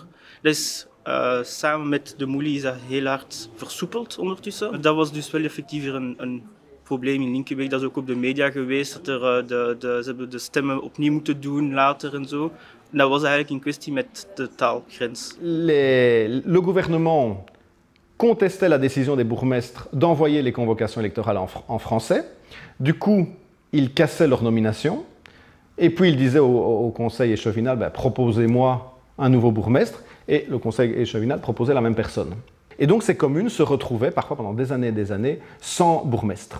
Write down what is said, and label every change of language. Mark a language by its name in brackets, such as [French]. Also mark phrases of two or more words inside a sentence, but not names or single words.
[Dutch] Dat is samen met de Moelie is dat heel hard versoepeld ondertussen. Dat was dus wel effectief hier een probleem in Linkebeek. Dat is ook op de media geweest, dat ze hebben de stemmen opnieuw moeten doen later en zo. Dat was eigenlijk een kwestie met de taalgrens. [French] Le gouvernement contestait la décision des bourgmestres d'envoyer les convocations électorales en français. Du coup, ils cassaient leur nomination. Et puis, ils disaient au conseil échevinal, ben, proposez-moi un nouveau bourgmestre. Et le conseil échevinal proposait la même personne. Et donc, ces communes se retrouvaient parfois pendant des années sans bourgmestre.